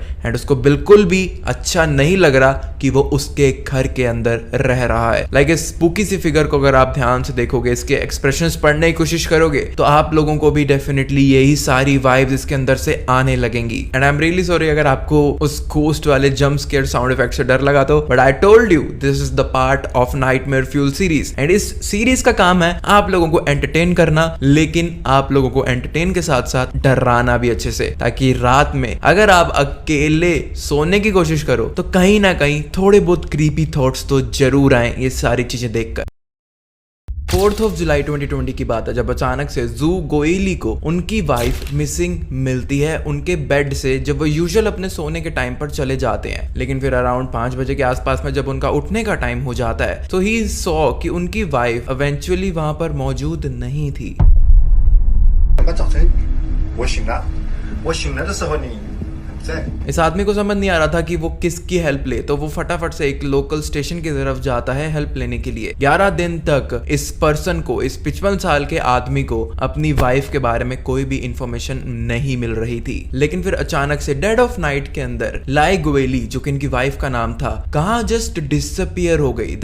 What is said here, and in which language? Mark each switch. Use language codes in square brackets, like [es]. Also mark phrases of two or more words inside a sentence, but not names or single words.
[hi] एंड उसको बिल्कुल भी अच्छा नहीं लग रहा कि वो उसके घर के अंदर रह रहा है। लाइक इस स्पूकी सी फिगर को अगर आप ध्यान से देखोगे, इसके एक्सप्रेशंस पढ़ने की कोशिश करोगे, तो आप लोगों को भी डेफिनेटली यही सारी वाइब्स इसके अंदर से आने लगेंगी। [en] And I am really sorry [hi] अगर आपको उस घोस्ट वाले [en] jump scare sound effect [hi] से डर लगा तो, [en] But I told you this is the part of Nightmare Fuel series. [hi] एंड इस सीरीज का काम है आप लोगों को एंटरटेन करना, लेकिन आप लोगों को एंटरटेन के साथ साथ डराना भी अच्छे से, ताकि रात में अगर आप अकेले सोने की कोशिश करो तो कहीं ना कहीं थोड़े बहुत [en] creepy thoughts [hi] तो जरूर आए ये सारी चीजें देखकर। [en] 4th of July [hi] 2020 की बात है जब अचानक से जू गोयली को उनकी [en] wife missing [hi] मिलती है उनके बेड से, जब वो यूजुअल अपने सोने के टाइम पर चले जाते हैं। लेकिन फिर अराउंड 5 बजे के आसपास में जब उनका उठने का टाइम हो जाता है तो [en] he saw [hi] कि उनकी [en] wife eventually [hi] वहां पर मौजूद नहीं थी। [zh] 我醒来的时候你在 [hi] इस आदमी को समझ नहीं आ रहा था कि वो किसकी हेल्प ले, तो वो फटाफट से एक [en] local station [hi] की तरफ जाता है हेल्प लेने के लिए। 11 दिन तक इस पर्सन को, इस 55 साल के आदमी को अपनी वाइफ के बारे में कोई भी इंफॉर्मेशन नहीं मिल रही थी। लेकिन फिर अचानक से [en] dead of night [hi] के अंदर लाई गोयली, जो कि इनकी वाइफ का नाम था, कहाँ [en] just disappear [hi] हो गई।